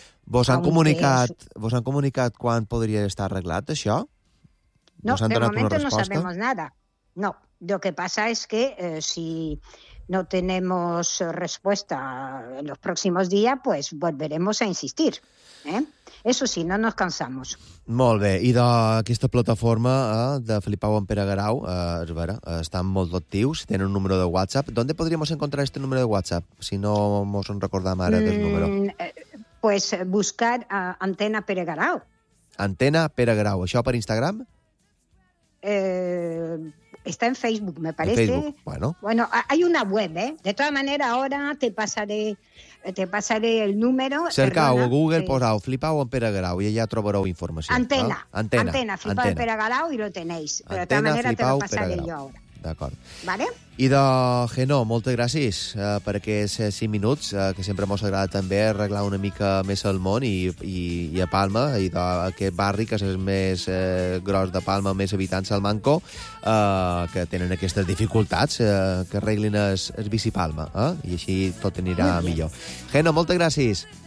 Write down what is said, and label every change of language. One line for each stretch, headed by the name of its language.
Catalan: ¿Vos han comunicat quan podria estar arreglat això?
Spanish: No, de momento no sabemos nada. No, lo que pasa es que si no tenemos respuesta en los próximos días, pues volveremos a insistir. Eso sí, no nos cansamos.
Catalan: Molt bé. Idò, aquesta plataforma de Filipau en Pere Garau, és vera, estan molt actius, tenen un número de WhatsApp.
Spanish: D'on podríamos encontrar este número de WhatsApp,
Catalan: si no mos en recordam ara del número?
Spanish: Pues buscar Antena Pere Garau.
Catalan: Antena Pere Garau. Això per Instagram?
Spanish: Está en Facebook, me parece. En Facebook, bueno. Bueno, hay una web, ¿eh? De todas maneras, ahora te pasaré el número.
Catalan: Cercau a Google, posau Flipau en Pere Garau i allà trobareu informació. Antena. Ah? Antena. Antena, Flipau Antena. En Pere Garau i lo tenéis. Però Antena, de tota manera, Flipau,
Spanish: te lo passaré
Catalan: jo ara. D'acord.
Spanish: Vale?
Catalan: I de Genó, moltes gràcies per aquests 5 minuts, que sempre mos agrada també arreglar una mica més el món i a Palma, i d'aquest barri que és el més gros de Palma, més habitants al Manco, que tenen aquestes dificultats, que arreglin el bici Palma, i així tot anirà millor. Genó, moltes gràcies.